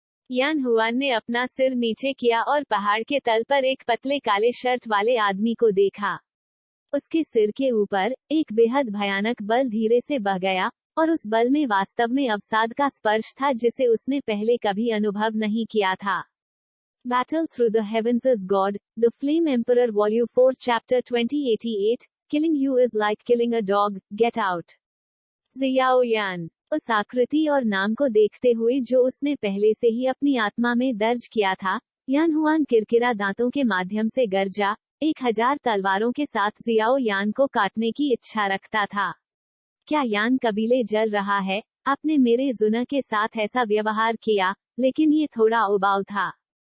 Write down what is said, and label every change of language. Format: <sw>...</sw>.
<hi>यान हुआन ने अपना सिर नीचे किया और पहाड़ के तल पर एक पतले काले शर्ट वाले आदमी को देखा। उसके सिर के ऊपर एक बेहद भयानक बल धीरे से बह गया, और उस बल में वास्तव में अवसाद का स्पर्श था जिसे उसने पहले कभी अनुभव नहीं किया था।</hi> <en>Battle Through the Heavens is God, The Flame Emperor Volume 4 Chapter 2088, Killing You is like killing a dog, Get Out।</en> <hi>Xiao यान उस आकृति और नाम को देखते हुए जो उसने पहले से ही अपनी आत्मा में दर्ज किया था, यान हुआन किरकिरा दांतों के माध्यम से गरजा, 1000 तलवारों के साथ जियाओ यान को काटने की इच्छा रखता था। क्या यान कबीले जल रहा है? आपने मेरे जुना के साथ ऐसा व्यवहार किया, लेकिन ये थोड़ा उबाऊ था।</hi>